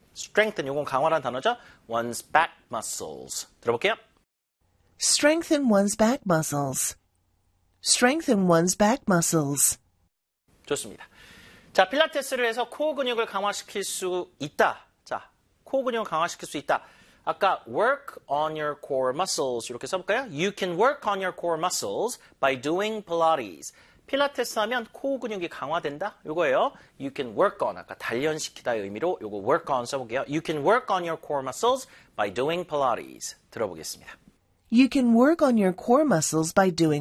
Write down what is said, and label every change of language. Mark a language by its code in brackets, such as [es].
[ko] Strengthen, 이건 강화라는 단어죠. [en] One's back muscles. [ko] 들어볼게요. [en] Strengthen one's back muscles. Strengthen one's back muscles. [ko] 좋습니다. 자, 필라테스를 해서 코어 근육을 강화시킬 수 있다. 자, 코어 근육을 강화시킬 수 있다. 아까 [en] work on your core muscles [ko] 이렇게 써볼까요? [en] You can work on your core muscles by doing Pilates. [ko] 필라테스 하면 코어 근육이 강화된다? 이거예요. [en] You can work on, [ko] 아까 단련시키다의 의미로 이거 work on 써볼게요. [en] You can work on your core muscles by doing Pilates. [ko] 들어보겠습니다. [en] You can work on your core muscles by doing